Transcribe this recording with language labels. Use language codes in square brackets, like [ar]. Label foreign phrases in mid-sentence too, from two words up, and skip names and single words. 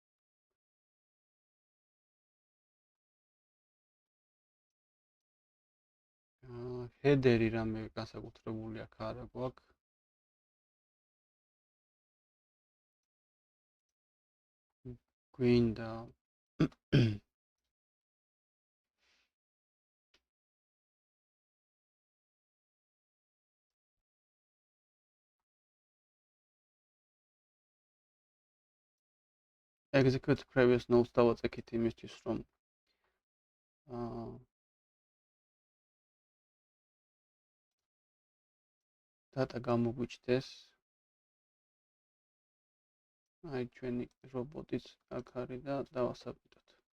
[ka] header-ი რამე განსაკუთრებული აქ არა გვაქვს. გვინდა execute [en] previous notes [ka] დავაწექით იმისთვის, რომ data გამოგვიჩნდეს. აი ჩვენი რობოტიც აქ არის და დავასაბუთოთ.